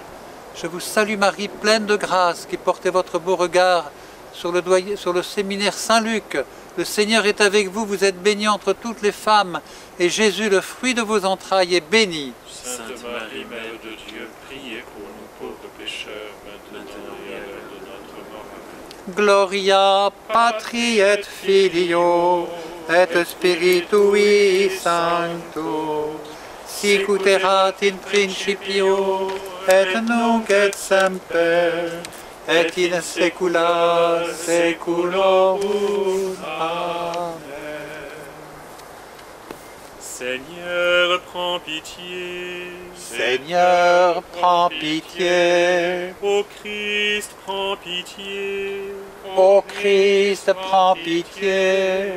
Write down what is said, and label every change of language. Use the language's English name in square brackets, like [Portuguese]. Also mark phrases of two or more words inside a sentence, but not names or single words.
[French] Je vous salue Marie, pleine de grâce, qui portez votre beau regard sur le séminaire Saint-Luc. Le Seigneur est avec vous, vous êtes bénie entre toutes les femmes, et Jésus, le fruit de vos entrailles, est béni. Sainte Marie, Mère de Dieu, priez pour nous pauvres pécheurs, maintenant et à l'heure de notre mort. Amen. [Latin] Gloria Patri et Filio et Spiritui Sancto, sic ut erat in principio et nunc et semper et in saecula saeculorum. Amen. [French] Seigneur, prends pitié. Seigneur, prends pitié. Ô Christ, prends pitié. Ô Christ, prends pitié.